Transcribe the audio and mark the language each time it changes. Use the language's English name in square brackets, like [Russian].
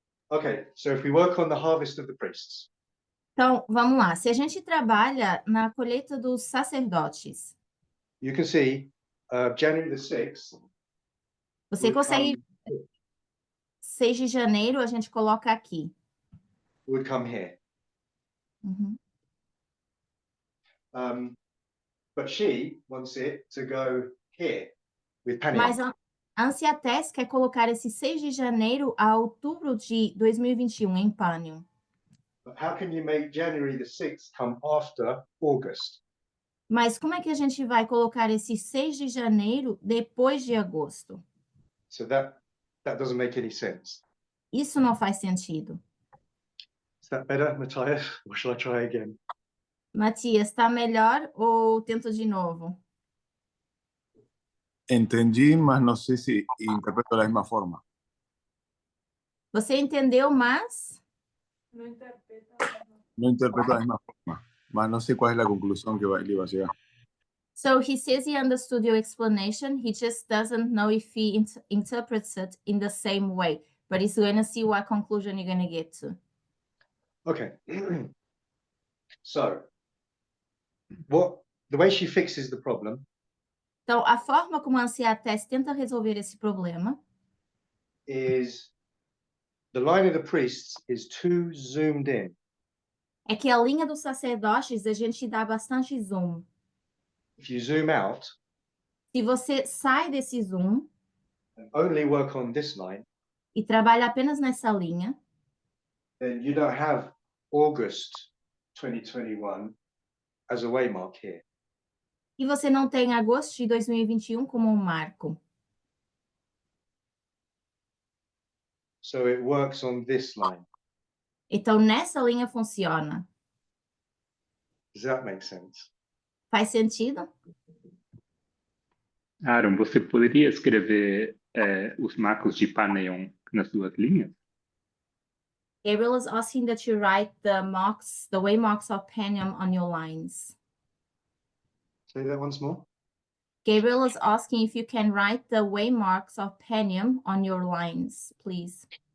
[English] Okay, so if we work on the harvest of the priests, [Portuguese] Então, vamos lá. Se a gente trabalha na colheita dos sacerdotes, [English] you can see January the 6th [Portuguese] você [English] would [Portuguese] consegue, [English] come, [Portuguese] 6 de janeiro, a gente coloca aqui. [English] would come here. Uhum. But she wants it to go here with Panium. [Portuguese] Mas a Ansiates quer colocar esse 6 de janeiro a outubro de 2021 em Pânion. [English] But how can you make January the 6th come after August? [Portuguese] Mas como é que a gente vai colocar esse 6 de janeiro depois de agosto? [English] So that doesn't make any sense. [Portuguese] Isso não faz sentido. [English] Is that better, Matthias? Or shall I try again? [Portuguese] Matias, está melhor ou tento de novo? [Spanish] Entendí, mas no sé si interpreto de la misma forma. [Portuguese] Você entendeu, mas [Spanish] No interpreto de la misma forma, mas no sé cuál es la conclusión que él iba a llegar. [English] so he says he understood your explanation. He just doesn't know if he interprets it in the same way, but he's going to see what conclusion you're going to get to. Okay. So the way she fixes the problem [Portuguese] Então, a forma como a Ansiates tenta resolver esse problema [English] is the line of the priests is too zoomed in. [Portuguese] é que a linha dos sacerdotes a gente dá bastante zoom. [English] If you zoom out [Portuguese] Se você sai desse zoom [English] and only work on this line, [Portuguese] e trabalha apenas nessa linha, [English] then you don't have August 2021 as a waymark here. [Portuguese] e você não tem agosto de 2021 como um marco. [English] So it works on this line. [Portuguese] Então, nessa linha funciona. [English] Does that make sense? [Portuguese] Faz sentido? Aaron, você poderia escrever os marcos de Panion nas duas linhas? [English] Gabriel is asking that you write the marks, the waymarks of Panium on your lines. Say that once more. Gabriel is asking if you can write the waymarks of Panium on your lines, please.